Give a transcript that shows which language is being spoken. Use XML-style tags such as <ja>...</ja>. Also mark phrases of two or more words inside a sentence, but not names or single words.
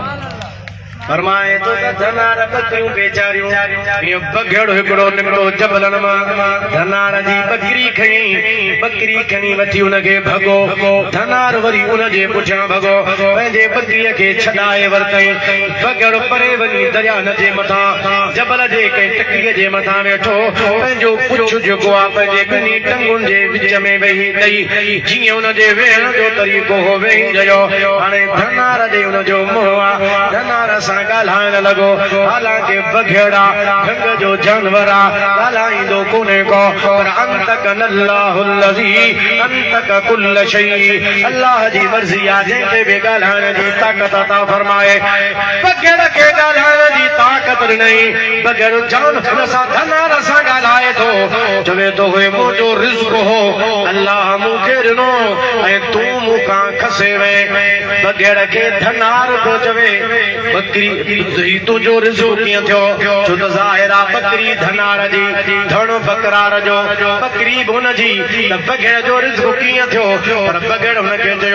<sd>फरमाए तो धनार बकरियूं बेचारियूं इहो बघेड़ो हिकिड़ो निकितो जबलनि मां धनार जी बकरी खणी वठी उनखे भॻो धनार वरी उन जे पुठियां भॻो पंहिंजे बकरीअ खे छॾाए वरितई बघेड़ो परे वञी दरिया जे मथां जबल जे कंहिं टकीअ जे मथां वेठो पंहिंजो पुछ जेको आहे पंहिंजे ॿिन्ही टंगुनि जे विच में वेही ॾेई जीअं उन जे वेहण जो तरीक़ो हो वेही रहियो हाणे धनार ॾे उन जो मोह आहे धनार ॻाल्हाइण लॻो हालांकि बघेड़ा ढंग जो जानवर आहे ॻाल्हाईंदो कोन्हे को पर</sd> <ar>أنطقنا الله الذي أنطق كل شيء</ar> <sd>अल्लाह जी मर्ज़ी आहे जंहिंखे बि ॻाल्हाइण जी ताक़त अता फरमाए बघेड़ खे ॻाल्हाइण जी ताक़त ॾिनई बघेड़ो जानवर सां धनार सां ॻाल्हाए थो चवे थो हे मुंहिंजो रिज़्क़ हो अल्लाह मूंखे ॾिनो ऐं तूं मूंखां खसे वए बघेड़ खे धनार पियो चवे बकरी तुंहिंजो रिज़्क़ कीअं थियो छो त ज़ाहिर आहे बकरी धनार जी धण बकरार जो बकरी बि हुनजी त बघेड़ जो रिज़्क़ कीअं थियो पर बघेड़ हुनखे चयो</sd>